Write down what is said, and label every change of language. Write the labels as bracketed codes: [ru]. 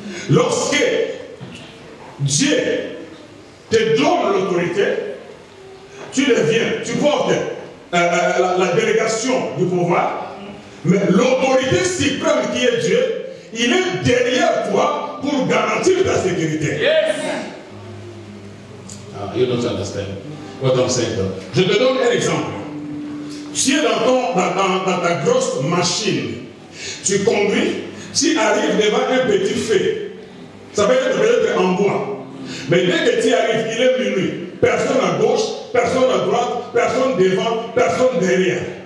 [fr] Lorsque Dieu te donne l'autorité, tu deviens, tu portes la délégation du pouvoir, mais l'autorité suprême qui est Dieu, il est derrière toi pour garantir ta sécurité. [en] Yes. You don't understand what I'm saying. [fr] Je te donne un exemple. Tu es dans ta grosse machine, tu conduis, tu arrives devant un petit feu. Ça peut être en bois. Mais dès que tu arrives, il est minuit. Personne à gauche, personne à droite, personne devant, personne derrière.